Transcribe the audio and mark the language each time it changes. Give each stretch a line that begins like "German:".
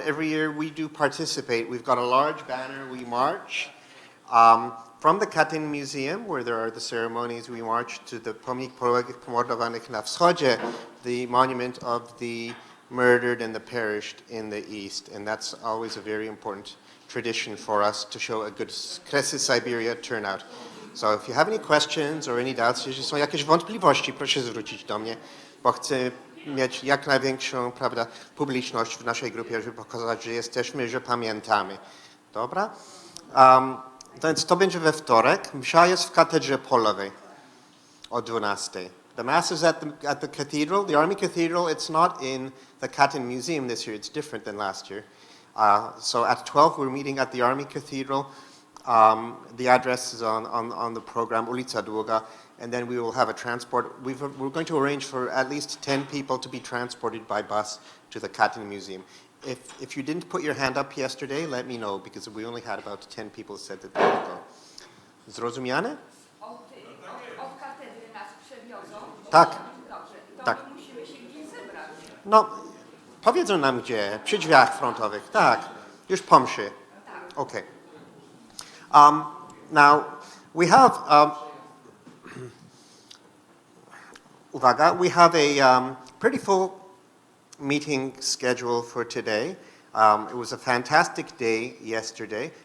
English: Every year we do participate. We've got a large banner. We march from the Katyń Museum, where there are the ceremonies. We march to the Pomnik Poległych Pomordowanych na Wschodzie, the monument of the murdered and the perished in the East. And that's always a very important tradition for us to show a good Kresy-Syberia turnout. So if you have any questions or any doubts,
Polish: jeśli są jakieś wątpliwości, proszę zwrócić do mnie, bo chcę mieć jak największą, prawda, publiczność w naszej grupie, żeby pokazać, że jesteśmy, że pamiętamy. Dobra? Więc to będzie we wtorek. Msza jest w katedrze polowej o 12:00.
English: The mass is at the cathedral, the Army Cathedral. It's not in the Katyń Museum this year. It's different than last year. So at 12:00 we're meeting at the Army Cathedral. The address is on the program, ulica Długa, and then we will have a transport. We're going to arrange for at least 10 people to be transported by bus to the Katyń Museum. If you didn't put your hand up yesterday, let me know, because we only had about 10 people said that they would go.
Polish: Zrozumiane? Od katedry nas przewiozą? Tak. Dobrze, to tak. musimy się gdzieś zebrać. No, powiedzą nam gdzie, przy drzwiach frontowych, tak, już po mszy.
English: Okay. Now, we have,
Polish: uwaga,
English: we have a pretty full meeting schedule for today. It was a fantastic day yesterday.